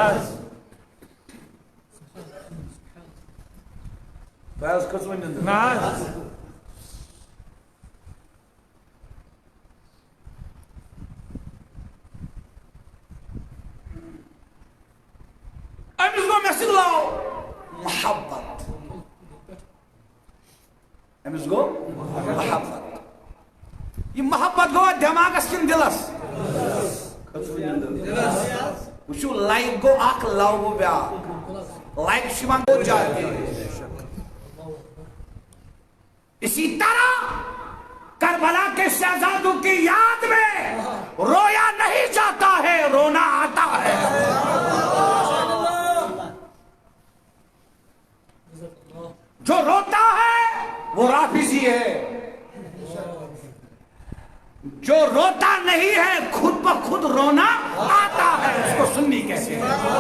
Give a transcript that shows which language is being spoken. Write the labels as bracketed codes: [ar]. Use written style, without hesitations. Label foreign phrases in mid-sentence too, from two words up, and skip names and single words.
[ks] تۄہہِ حظ کھٔژوٕ نِندٕر أمِس گوٚو مےٚ سۭتۍ لاو محبت أمِس گوٚو محبت یہِ محبت گوٚوا دٮ۪ماغس کِنہٕ دِلس وٕچھِو لایک گوٚو اکھ لو گوٚو بیٛاکھ لایک چھُ یِوان گوٚو جاے [ur] اسی طرح کربلا کے شہزادوں کی یاد میں رویا نہیں جاتا ہے رونا آتا ہے جو روتا ہے وہ رافضی ہے جو روتا نہیں ہے خود بخود رونا آتا ہے اس کو سنی کہتے ہیں